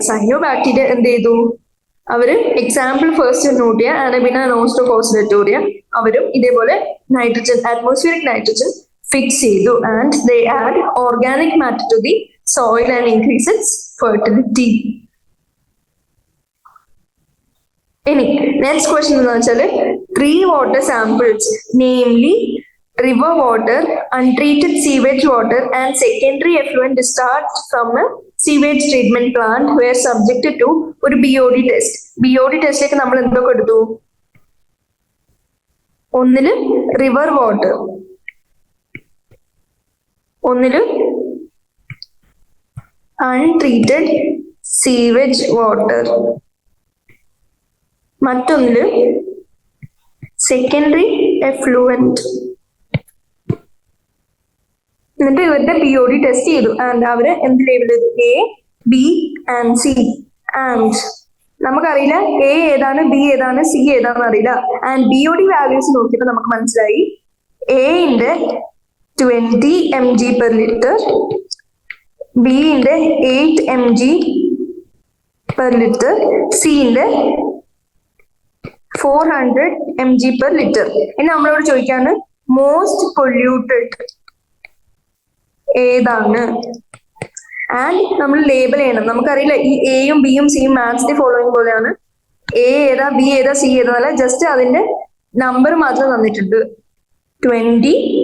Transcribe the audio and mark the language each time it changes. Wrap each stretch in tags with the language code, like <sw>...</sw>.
<ml>Cyanobacteria എന്ത് ചെയ്തു? അവര് എക്സാമ്പിൾ ഫസ്റ്റ് നോട്ട് ചെയ്യുക ആനബിന നോസ്റ്റോഫോസിലേറ്റോറിയ. അവരും ഇതേപോലെ നൈട്രജൻ, അറ്റ്മോസ്ഫിയറിക് നൈട്രജൻ ഫിക്സ് ചെയ്തു.</ml> <en>And they add organic matter to the soil and increase its fertility.</en> <ml>ഇനി നെക്സ്റ്റ് ക്വസ്റ്റ്യൻ എന്ന് വെച്ചാല്</ml> <en>3 water samples, namely river water, untreated sewage water and secondary effluent discharged from a sewage treatment plant were subjected to ഒരു BOD test.</en> <ml>BOD ടെസ്റ്റിലേക്ക് നമ്മൾ എന്തൊക്കെ എടുത്തു? ഒന്നില് river water, ഒന്നില് untreated sewage water, മറ്റൊന്നില് secondary effluent. എന്നിട്ട് ഇവരുടെ BOD ടെസ്റ്റ് ചെയ്തു. And അവര് എന്ത് ലേബിൾ ചെയ്തു? A, B and C. And നമുക്കറിയില്ല A ഏതാണ്, B ഏതാണ്, C ഏതാണെന്ന് അറിയില്ല. ആൻഡ് BOD വാല്യൂസ് നോക്കിയപ്പോൾ നമുക്ക് മനസ്സിലായി Aന്റെ 20 mg per liter, Bന്റെ 8 mg per liter, Cന്റെ 400 mg per liter. ഇനി നമ്മളോട് ചോദിക്കാണ് മോസ്റ്റ് പൊല്യൂട്ടഡ് ഏതാണ്? ആൻഡ് നമ്മൾ ലേബൽ ചെയ്യണം. നമുക്കറിയില്ല ഈ എയും ബിയും സിയും മാച്ച് ദി ഫോളോയിങ് പോലെയാണ്. എ ഏതാ, ബി ഏതാ, സി ഏതാ, ജസ്റ്റ് അതിന്റെ നമ്പർ മാത്രം തന്നിട്ടുണ്ട്. 20,</ml>